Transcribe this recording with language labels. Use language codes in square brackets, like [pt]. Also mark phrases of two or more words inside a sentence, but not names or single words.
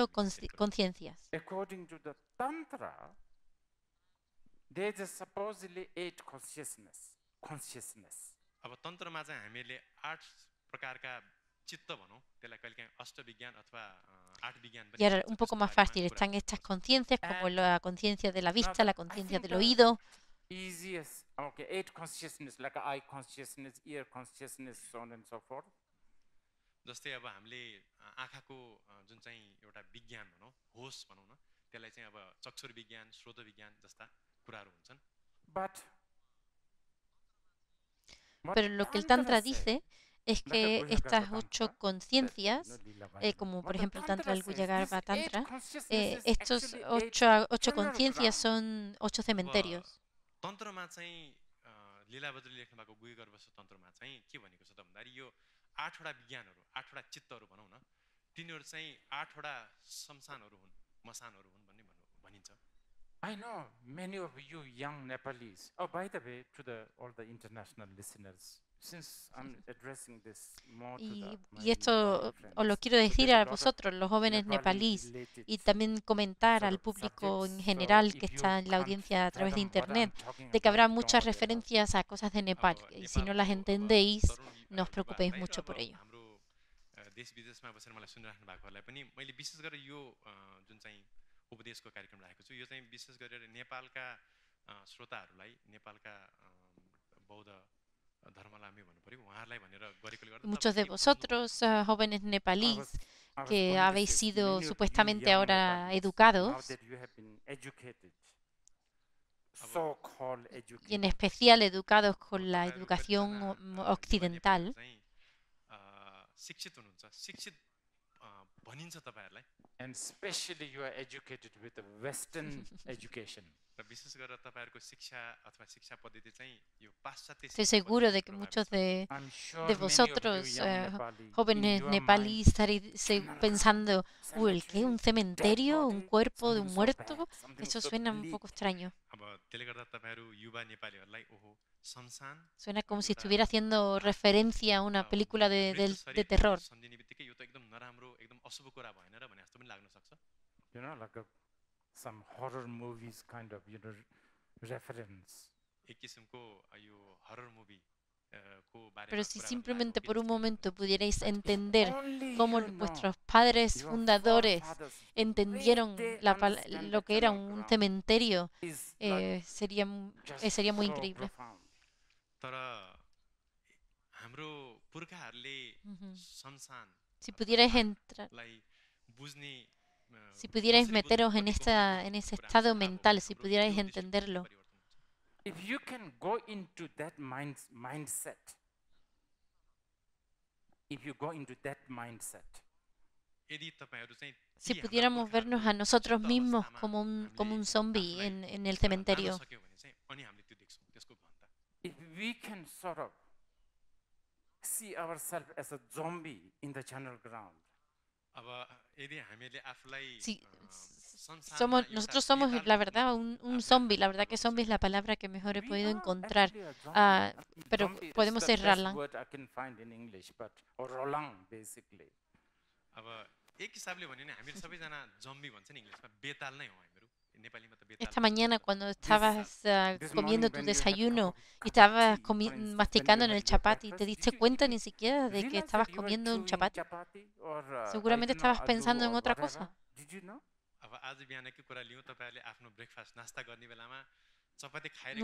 [ne] हामी फेरि गरौँ। [es] conciencias. [en] According to the Tantra, there is supposedly 8 consciousness. [ne] अब तन्त्रमा चाहिँ हामीले 8 प्रकारका चित्त भनौँ त्यसलाई कहिलेकाहीँ अष्टविज्ञान अथवा 8 विज्ञान पनि [es] Y ahora [ne] भनिन्छ, [es] un poco [ne] त्यसको [es] más [ne] बारेमा [es] fácil, [ne] कुरा [es] están estas conciencias como [en] And [es] la conciencia de la [en] Now, [es] vista, la [en] I [es] conciencia [en] think [es] del [en] the [es] oído. [en] easiest, okay, 8 consciousness, like eye consciousness, ear consciousness, so on and so forth. [ne] जस्तै अब हामीले आँखाको जुन चाहिँ एउटा विज्ञान भनौँ होस भनौँ न त्यसलाई चाहिँ अब चक्षुर विज्ञान श्रोत विज्ञान जस्ता कुराहरू हुन्छन् [en] But what [es] Pero lo que el Tantra [en] Tantra says, [es] dice es [en] like a [es] que [en] Guhyagarbha [es] estas [en] Tantra, 8 that, [es] conciencias, [en] Lila [es] como [en] Vajra, [es] por [en] what the [es] ejemplo el Tantra del [en] says, [es] Guhyagarbha [en] these 8 [es] Tantra, [en] consciousnesses [es] estos [en] actually [es] 8 [en] eternal [es] conciencias [en] ground. [es] son 8 cementerios. [ne] तन्त्रमा चाहिँ लीलाबद्रीले लेख्नु भएको गुह्यगर्भ तन्त्रमा चाहिँ के भनेको छ त भन्दाखेरि यो 8 वटा विज्ञानहरू 8 वटा चित्तहरू भनौँ न तिनीहरू चाहिँ 8 वटा शमशानहरू हुन् मसानहरू हुन् भन्ने भनिन्छ [en] I know many of you young Nepalese. Oh, by the way, to all the international listeners, since I'm addressing this more to [es] Y esto os lo quiero decir a vosotros, los jóvenes nepalíes, y también comentar al público en general que está en la audiencia a través de Internet, de que habrá muchas referencias a cosas de Nepal, y si no las entendéis, no os preocupéis mucho por ello. [ne] हाम्रो देश विदेशमा बसेर मलाई सुनिराख्नु भएकोहरूलाई पनि मैले विशेष गरेर यो जुन चाहिँ उपदेशको कार्यक्रम राखेको छु यो चाहिँ विशेष गरेर नेपालका श्रोताहरूलाई नेपालका बौद्ध धर्मलामी भन्नु पर्यो उहाँहरूलाई भनेर गरेकोले गर्दा [es] Muchos de vosotros, jóvenes nepalíes, que habéis sido supuestamente ahora educados, y en especial educados con la educación occidental, [ne] शिक्षित हुनुहुन्छ शिक्षित भनिन्छ तपाईहरुलाई [en] And especially you are educated with a Western education. [ne] र विशेष गरेर तपाईहरुको शिक्षा अथवा शिक्षा पद्धति चाहिँ यो पाश्चात्य [es] Estoy [ne] शिक्षा [es] seguro de [ne] पद्धतिबाट [es] que [ne] प्रभावित [es] muchos [ne] छ। [en] I'm sure [es] de [en] many of you [es] vosotros, [en] young Nepali, in [es] jóvenes [en] your [es] nepalíes, [en] mind, [es] estaréis [en] canal [es] pensando, [en] ground, [es] uy, ¿qué? ¿Un [en] cemetery, dead [es] cementerio? ¿Un [en] body, [es] cuerpo de un [en] something so [es] muerto? [en] bad, something [es] Eso [en] so [es] suena un [en] bleak. [es] poco extraño. [ne] अब त्यसले गर्दा तपाईहरु युवा नेपालीहरुलाई ओहो शमशान [es] Suena como si [ne] एउटा [es] estuviera haciendo referencia a una película de, [ne] मृत्यु [es] de [ne] शरीर [es] terror. [ne] सम्झिने बित्तिकै यो त एकदम नराम्रो एकदम अशुभ कुरा भएन र भने जस्तो पनि लाग्न सक्छ [en] You know, like some horror movies kind of, reference. [ne] एक किसिमको यो [en] horror movie [ne] को बारेमा [es] Pero si [ne] कुरा गर्नु [es] simplemente [ne] लागेको [es] por un [ne] के जस्तो [es] momento [ne] लाग्छ। [es] pudierais entender [en] Only [es] cómo [en] you know, [es] vuestros padres [en] your [es] fundadores [en] forefathers, [es] entendieron [en] way they [es] lo [en] understand [es] que [en] the [es] era [en] channel [es] un [en] ground [es] cementerio, [en] is like just [es] sería muy [en] so [es] increíble. [en] profound. [ne] तर हाम्रो पुर्खाहरूले Ujú. शमशान [es] Si pudierais entrar, [ne] लाई बुझ्ने [es] si pudierais [ne] कसरी बुझ्ने [es] meteros [ne] कतिको [es] en [ne] हुने [es] ese [ne] भन्ने कुरा [es] estado [ne] थाहा भयो [es] mental, [ne] भने [es] si [ne] हाम्रो [es] pudierais [ne] त्यो दृष्टिकोण [es] entenderlo, [ne] परिवर्तन हुन्छ। [en] If you can go into that mindset, if you go into that mindset, [ne] यदि तपाईहरु चाहिँ [es] si [ne] ती हाम्रा [es] pudiéramos vernos [ne] पुर्खाहरूको [es] a nosotros [ne] सुप्त [es] mismos [ne] अवस्थामा [es] como un [ne] हामीले [es] zombie [ne] आफूलाई [es] en el [ne] लान [es] cementerio, [ne] सक्यौं भने चाहिँ अनि हामीले त्यो देख्छौं त्यसको गहनता [en] if we can sort of see ourselves as a zombie in the channel ground, [ne] अब यदि हामीले आफूलाई [es] si [ne] संसारमा एउटा [es] nosotros somos [ne] बेताल [es] la [ne] रूपमा [es] verdad un [ne] आफूलाई [es] zombie. La [ne] अनुभव [es] verdad que [ne] गर्न [es] zombie es [ne] सक्छौं। [es] la palabra que mejor he [en] we [es] podido [en] are [es] encontrar. [en] actually a zombie. [es] Ah, pero [en] Zombie is [es] podemos [en] the best [es] cerrarla. [en] word I can find in English, but or Roland basically. [ne] अब एक हिसाबले भन्यो भने हामीहरु सबैजना जम्बी भन्छ नि इंग्लिशमा बेताल नै हो हामीहरु नेपालीमा त बेताल [es] Esta [ne] भन्छ। [es] mañana cuando estabas [en] This [es] comiendo [en] morning [es] tu [en] when you had [es] desayuno [en] cup [es] y [en] of [es] estabas [en] tea, for instance, [es] masticando [en] when [es] en [en] you [es] el [en] had your [es] chapati, ¿te [en] breakfast, [es] diste cuenta ni siquiera de que [en] realize [es] estabas [en] that you were [es] comiendo un [en] chewing [es] chapati? [en] chapati or I [es] Seguramente [en] don't know, [es] estabas pensando [en] aloo [es] en [en] or [es] otra [en] whatever. [es] cosa. [en] Did you know? [ne] अब आज बिहानकै कुरा लियौं तपाईहरुले आफ्नो ब्रेकफास्ट नास्ता गर्ने बेलामा चपाती खाइरहेको